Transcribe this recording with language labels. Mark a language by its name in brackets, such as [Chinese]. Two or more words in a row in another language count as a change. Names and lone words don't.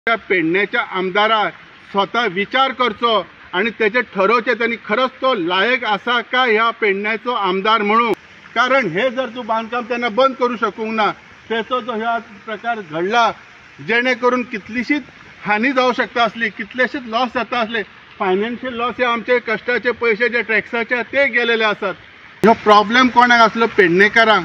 [Konkani] त्या पेडण्याच्या आमदाराक स्वतः विचार करचो आणि त्याचे ठरवचे त्यांनी खरंच तो लायक असा का ह्या पेडण्याचो आमदार म्हणून। कारण हे जर तू बांधकाम त्यांना बंद करू शकूंक ना, त्याचो जो ह्या प्रकार घडला जेणेकरून कितलीशीच हानी जाऊ शकता असली, कितलेशेच लॉस जाता असले, [English] financial loss [Konkani] हे आमचे कष्टाचे पैसे जे टॅक्साचे ते गेलेले असतात। ह्यो प्रॉब्लेम कोणाक असलो? पेडणेकरांक।